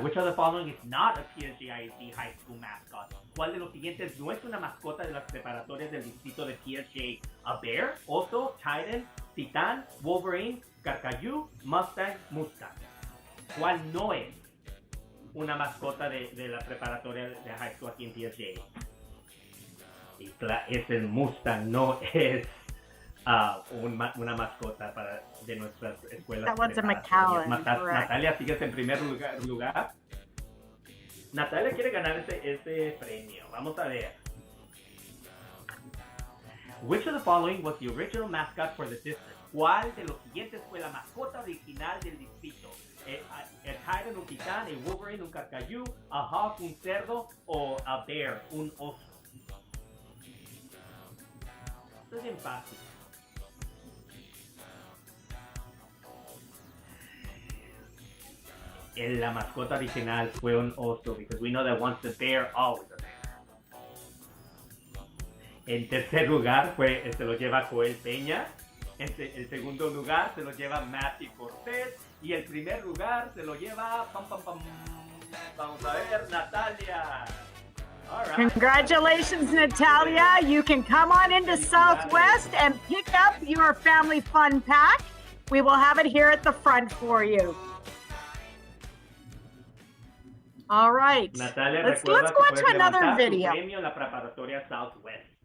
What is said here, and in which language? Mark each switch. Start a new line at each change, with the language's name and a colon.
English: Which of the following is not a PSJA high school mascot?
Spanish: ¿Cuál de los siguientes no es una mascota de las preparatorias del distrito de PSJA?
English: A bear, oso, titan, titán, wolverine, carcayú, mustang, mustang.
Spanish: ¿Cuál no es una mascota de la preparatoria de high school aquí en PSJA? Y es el mustang, no es una mascota de nuestras escuelas.
English: That one's a McAllen.
Spanish: Natalia, sigues en primer lugar. Natalia quiere ganar ese premio. Vamos a ver.
English: Which of the following was the original mascot for the district?
Spanish: ¿Cuál de los siguientes fue la mascota original del distrito? El titan, un titán, el wolverine, un carcayú, a hawk, un cerdo, o a bear, un oso. Esto es bien fácil. La mascota original fue un oso,
English: because we know that once the bear, always a bear.
Spanish: En tercer lugar se lo lleva Joel Peña. El segundo lugar se lo lleva Matthew Cortés. Y el primer lugar se lo lleva, vamos a ver, Natalia.
English: All right. Congratulations, Natalia. You can come on into Southwest and pick up your family fun pack. We will have it here at the front for you. All right. Natalia, let's go on to another video.
Spanish: Premio en la preparatoria Southwest.